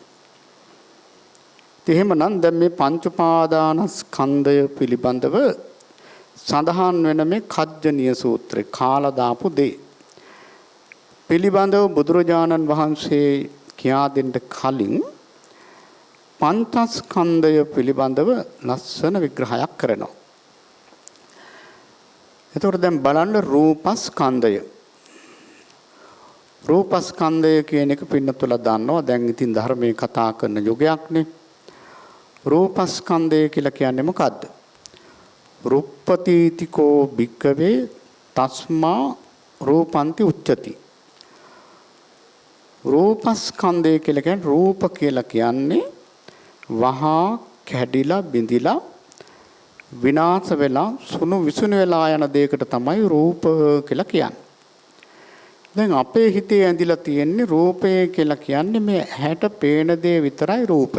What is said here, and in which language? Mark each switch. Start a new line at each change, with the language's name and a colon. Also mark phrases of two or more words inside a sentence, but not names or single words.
Sinhala: එහෙමනම් දැන් මේ පංච උපාදානස්කන්ධය පිළිබඳව සඳහන් වෙන මේ කජ්ජනීය සූත්‍රේ කාලා දාපු දේ පිළිබඳව බුදුරජාණන් වහන්සේ කියා දෙන්න කලින් පංචස්කන්ධය පිළිබඳව ලස්සන විග්‍රහයක් කරනවා. එතකොට දැන් බලන්න රූපස්කන්ධය. රූපස්කන්ධය කියන එක පින්නතුලා දන්නවා. දැන් ඉතින් ධර්මයේ කතා කරන යුගයක්නේ. රූපස්කන්ධය කියලා කියන්නේ මොකද්ද?
Pali: රුප්පතිතිකෝ භික්කවේ තස්මා රූපන්ති උච්චති.
Sinhala: රූපස්කන්ධය කියලා කියන්නේ රූප කියලා කියන්නේ වහා කැඩිලා බිඳිලා විනාශ වෙලා සුණු විසුණු වෙලා යන දෙයකට තමයි රූප කියලා කියන්නේ. දැන් අපේ හිතේ ඇඳිලා තියෙන්නේ රූපය කියලා කියන්නේ මේ ඇහැට පේන දේ විතරයි රූපය.